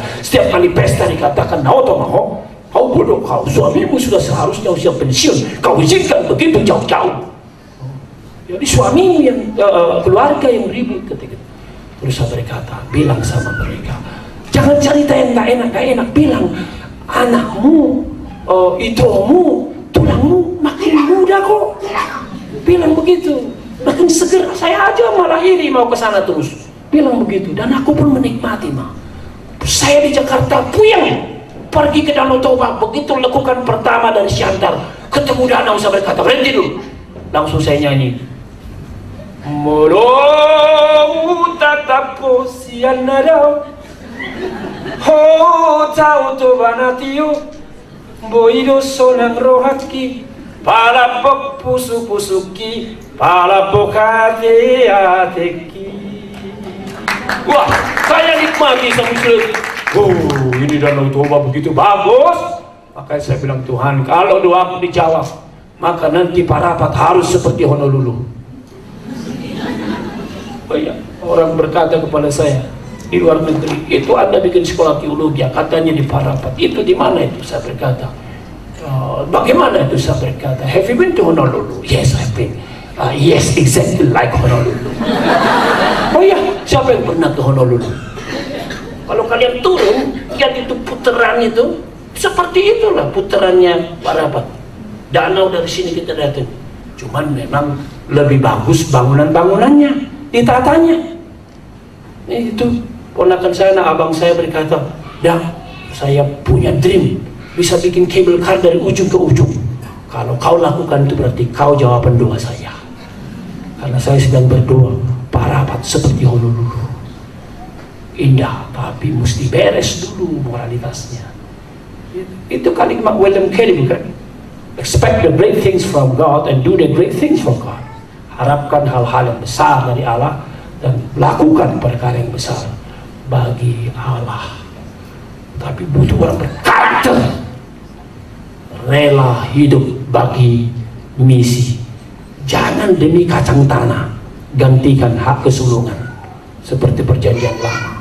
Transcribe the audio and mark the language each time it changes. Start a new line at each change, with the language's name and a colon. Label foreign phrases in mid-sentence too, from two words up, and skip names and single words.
Indonesian: Setiap kali pesta dikatakan, kau bodoh, kau suamimu sudah seharusnya usia pensiun, kau izinkan begitu jauh-jauh. Jadi suamimu yang keluarga yang ribut ketika. Terus saya berkata, bilang sama mereka, jangan cerita yang gak enak, bilang anakmu, idomu, tulangmu makin muda kok. Bilang begitu. Makin seger, saya aja malah iri mau ke sana terus. Bilang begitu, dan aku pun menikmati mah. Saya di Jakarta puyeng, pergi ke Danau Toba, begitu lekukan pertama dari Siantar, ketemu danau, saya berkata berhenti dulu. Langsung saya nyanyi.
Batak Toba: Molo tatapo sianara, ho tau Toba natio, boido sonang rohaki. Para pusu-pusuki, para hati-hati.
Indonesian: Wah, saya nikmati sama istri. Ini Danau Toba begitu bagus. Makanya saya bilang, Tuhan, kalau doaku dijawab, maka nanti Parapat harus seperti Honolulu. Oh iya, orang berkata kepada saya di luar negeri, itu Anda bikin sekolah teologi, katanya di Parapat. Itu di mana itu? Saya berkata, bagaimana itu? Saya berkata,
English: have you been to Honolulu? Yes, I've been. Yes, exactly like Honolulu.
Indonesian: Oh iya, siapa yang pernah ke Honolulu? Kalau kalian turun, lihat itu putaran itu, seperti itulah putarannya Parapat. Danau dari sini kita datang. Cuman memang lebih bagus bangunan-bangunannya, ditatanya. Itu ponakan saya, abang saya berkata, dah, saya punya dream. Bisa bikin
English: cable car
Indonesian: dari ujung ke ujung. Kalau kau lakukan itu berarti kau jawaban doa saya. Karena saya sedang berdoa, Parapat seperti Honolulu. Indah, tapi mesti beres dulu moralitasnya. Itu kalimat William Carey bukan?
English: Expect the great things from God and do the great things for God.
Indonesian: Harapkan hal-hal yang besar dari Allah dan lakukan perkara yang besar bagi Allah. Tapi butuh orang berkarakter, rela hidup bagi misi. Jangan demi kacang tanah gantikan hak kesulungan seperti perjanjian lama.